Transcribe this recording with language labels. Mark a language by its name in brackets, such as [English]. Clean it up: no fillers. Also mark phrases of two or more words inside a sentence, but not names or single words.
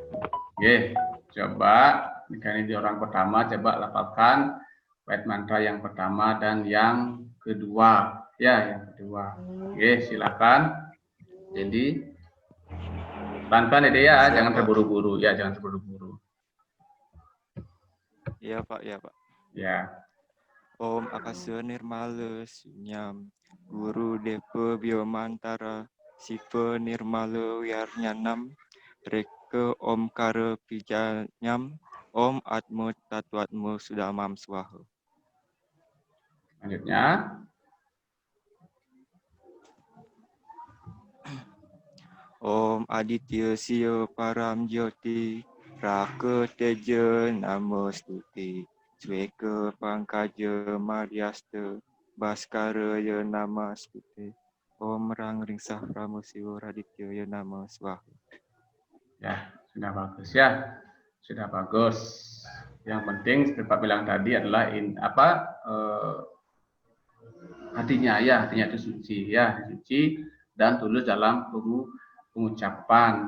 [Indonesian] Oke, coba ini di orang pertama, coba lafalkan bait mantra yang pertama dan yang kedua ya, yang kedua. Oke, silakan. Jadi pelan-pelan ya, jangan terburu-buru ya, jangan terburu-buru. Iya Pak, ya Pak. Ya. [Sanskrit] Om Akasa Nirmala Sunyam Guru Depa Biomantara Siva Nirmala Wiarnyanam Reka Om Kara Pijanyam Om Atma Tatwatma Sudamam Swaha. [Indonesian] Selanjutnya. [Sanskrit] Om Aditya Siya Param Jyoti Raka Teja Namastuti Sweka Pangkaja Maryasta Baskara Ya Namastuti Om Rang Ringsah Pramusiwa Raditya Ya Nama Swaha. [Indonesian] Ya, sudah bagus ya. Sudah bagus. Yang penting seperti Pak bilang tadi adalah hatinya ya, hatinya itu suci ya, suci dan tulus dalam pengucapan.